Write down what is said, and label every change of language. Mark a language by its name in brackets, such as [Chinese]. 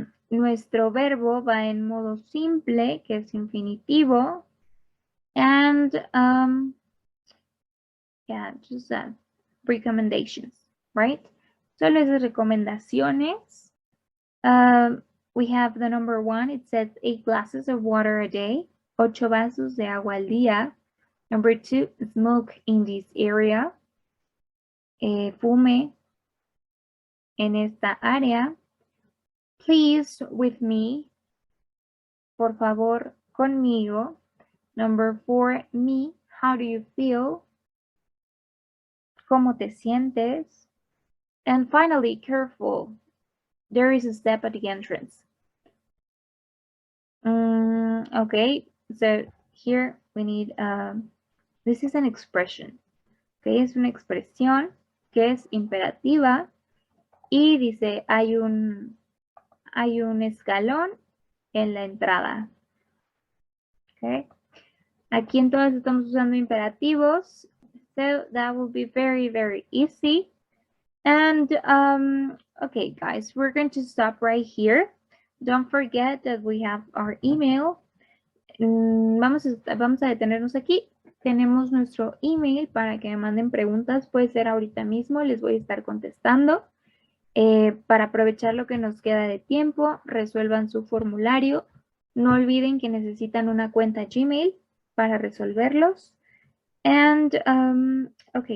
[Spanish] Nuestro verbo va en modo simple, que es infinitivo. [English] And, yeah, just recommendations, right? [Spanish] Solo esas recomendaciones. [English] We have the number 1. It says 8 glasses of water a day. [Spanish] 8 vasos de agua al día. [English] Number 2, smoke in this area. [Spanish] Fume en esta área. [English] Please with me. [Spanish] Por favor, conmigo. [English] Number 4, me. How do you feel? [Spanish] ¿Cómo te sientes? [English] And finally, careful. There is a step at the entrance. Okay, so here we need, this is an expression. [Spanish] Okay, es una expresión que es imperativa y dice, hay un escalón en la entrada. Okay, aquí entonces estamos usando imperativos. [English] So that will be very, very easy. And, okay, guys, we're going to stop right here. Don't forget that we have our email. [Spanish] Vamos a detenernos aquí. Tenemos nuestro email para que me manden preguntas. Puede ser ahorita mismo, les voy a estar contestando. Para aprovechar lo que nos queda de tiempo, resuelvan su formulario. No olviden que necesitan una cuenta Gmail para resolverlos. [English] And, okay, guys, that will be all for today. Thank you so much. Have a good day.